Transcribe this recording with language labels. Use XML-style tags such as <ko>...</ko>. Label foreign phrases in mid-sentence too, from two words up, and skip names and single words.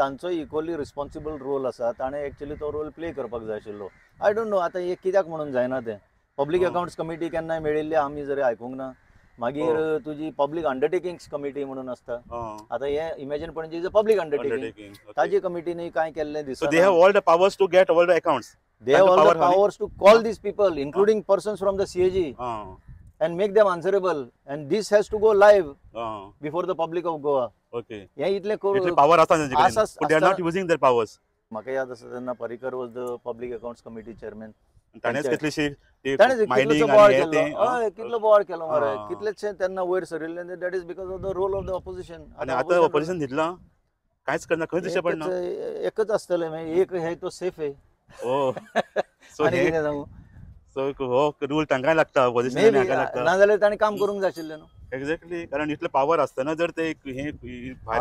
<kok>की तांचो</kok> <en>equally responsible</en> <kok>रोल आसा. ताणें एक्चुअली तो रोल प्ले करपाक जाय आशिल्लो.</kok> <en>I don't know</en> <kok>आतां हे कित्याक म्हणून जायना तें.</kok> <en>public accounts committee</en> <kok>केन्नाय मेळिल्ली आमी जरी आयकूंक ना. मागीर तुजी</kok> <en>public undertakings committee</en> <kok>म्हणून आसता. आतां हे</kok> <en>imagine Panaji is a public undertaking.</en> <kok>ताजी कमिटीनी काय केल्लें दिसता.</kok> <en>they have all the powers to get all the accounts. They have all the powers to call these people, including persons from the CAG, and make them answerable. And this has to go live before the public of Goa. Okay.</en> <kok>हे इतले power आसा तांचे कडेन,</kok> <en>but they are not using their powers.</en> <kok>म्हाका याद आसा तेन्ना</kok> <en>पर्रीकर was the public accounts committee chairman.</en> <kok>ताणेच कितलीशी मायनिंग हय कितलो बोवाळ केलो मरे. कितलेशे तेन्ना वयर सरिल्ले.</kok> <en>that is because of the role of the opposition.</en> <kok>आनी आतां ऑपोजिशन दितला कांयच करना, खंय दिसचें पडना. एकच आसतलें मागीर एक हे तो सेफ आहे. सो हो रूल तांकांय लागता, ऑपोजिशनाक लागता. नाजाल्यार ताणें काम करूंक जाय आशिल्लें न्हू. एक्झॅक्टली, कारण इतले पावर आसतना जर ते हे भायर</kok>